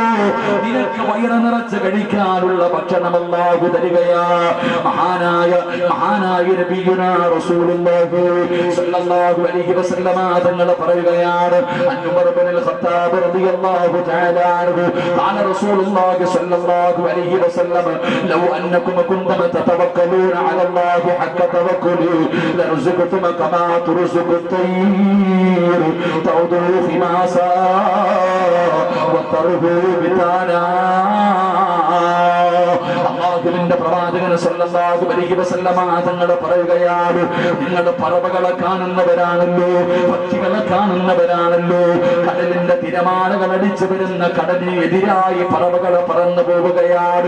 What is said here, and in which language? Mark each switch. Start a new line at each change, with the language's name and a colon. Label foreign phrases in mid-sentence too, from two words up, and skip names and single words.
Malayalam: നിനക്ക് വയറ് നിറച്ച് കഴിക്കാനുള്ള ഭക്ഷണം അല്ലാഹു തരികയാ.
Arabic: മഹാനായ نبينا رسول الله صلى الله عليه وسلم
Malayalam: തങ്ങൾ പറയുകയാണ്,
Arabic: عمر بن الخطاب رضي الله تعالى عنه قال رسول الله صلى الله عليه وسلم لو أنكم كنتم تتوكلون على الله حق توكله لرزقتم كما ترزق الطير تغدو خماسا وتروح بطانا.
Malayalam: അല്ലാഹുവിന്റെ പ്രവാചകൻ
Arabic: صلى الله عليه وسلم
Malayalam: തങ്ങൾ പറയുകയാണ്, നിങ്ങൾ പറവകളെ കാണുന്നവരാണല്ലോ, പക്ഷികളെ കാണുന്നവരാണല്ലോ. കടലിന്റെ തിരമാലകൾ അടിച്ചു വരുന്ന കടലിന് എതിരായി പറവകളെ പറന്നു പോവുകയാണ്.